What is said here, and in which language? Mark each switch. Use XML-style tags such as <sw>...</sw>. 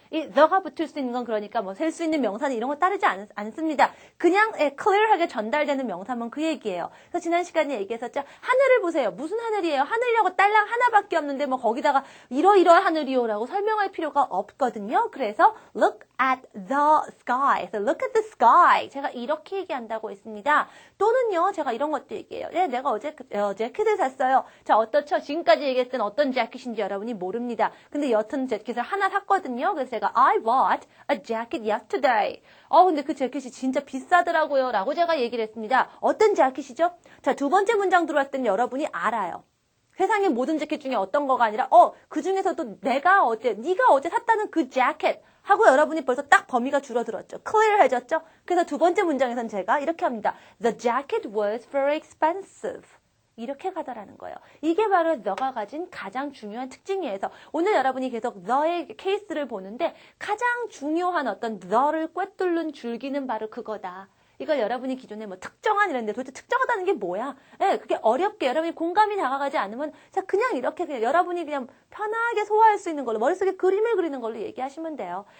<ko>이 the가 붙을 수 있는 건 그러니까 뭐 셀 수 있는 명사는 이런 거 따르지 않습니다. 그냥 clear하게 전달되는 명사면 그 얘기예요. 그래서 지난 시간에 얘기했었죠. 하늘을 보세요. 무슨 하늘이에요? 하늘이라고 딸랑 하나밖에 없는데 뭐 거기다가 이러이러한 하늘이요라고 설명할 필요가 없거든요. 그래서</ko> <en>look at the sky. 그래서 look at the sky.</en> <ko>제가 이렇게 얘기한다고 했습니다. 또는요, 제가 이런 것도 얘기해요. 내가 어제 재킷을 샀어요. 자, 어떻죠? 지금까지 얘기했던 어떤 재킷인지 여러분이 모릅니다. 근데 여튼 재킷을 하나 샀거든요. 그래서 제가</ko> <en>I bought a jacket yesterday.</en> <ko>근데 그 재킷이 진짜 비싸더라고요. 라고 제가 얘기를 했습니다. 어떤 재킷이죠? 자, 두 번째 문장 들어왔을 때는 여러분이 알아요. 세상의 모든 재킷 중에 어떤 거가 아니라 그 중에서도 네가 어제 샀다는 그 재킷 하고 여러분이 벌써 딱 범위가 줄어들었죠. clear해졌죠? 그래서 두 번째 문장에서는 제가 이렇게 합니다.</ko> <en>The jacket was very expensive.</en> <ko>이렇게 가다라는 거예요. 이게 바로 너가 가진 가장 중요한 특징이에요. 오늘 여러분이 계속 너의 케이스를 보는데 가장 중요한 어떤 너를 꿰뚫는 줄기는 바로 그거다. 이걸 여러분이 기존에 뭐 특정한 이랬는데 도대체 특정하다는 게 뭐야? 그게 어렵게 여러분이 공감이 다가가지 않으면 그냥 이렇게 그냥 여러분이 그냥 편하게 소화할 수 있는 걸로 머릿속에 그림을 그리는 걸로 얘기하시면 돼요.</ko>